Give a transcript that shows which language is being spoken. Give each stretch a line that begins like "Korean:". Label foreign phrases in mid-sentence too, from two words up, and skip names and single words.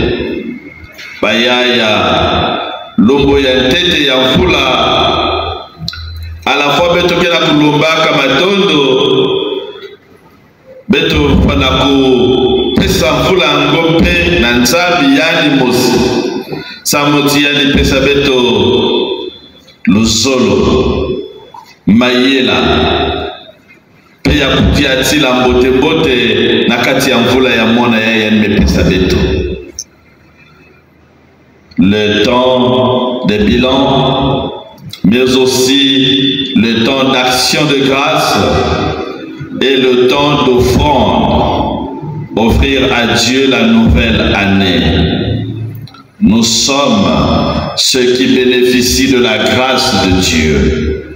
Kongo: bayaya lombo ya tete ya mvula
French: ala fois
Kongo: beto kena kulombaka matondo beto pana ku pesa mvula ngompe na nzambi yani mosi samoti yani pesa beto luzolo mayela pe ya kutia tila mbote mbote na kati ya mvula ya mona ya yani mepesa beto
French: le temps des bilans, mais aussi le temps d'action de grâce et le temps d'offrande, offrir à Dieu la nouvelle année. Nous sommes ceux qui bénéficient de la grâce de Dieu.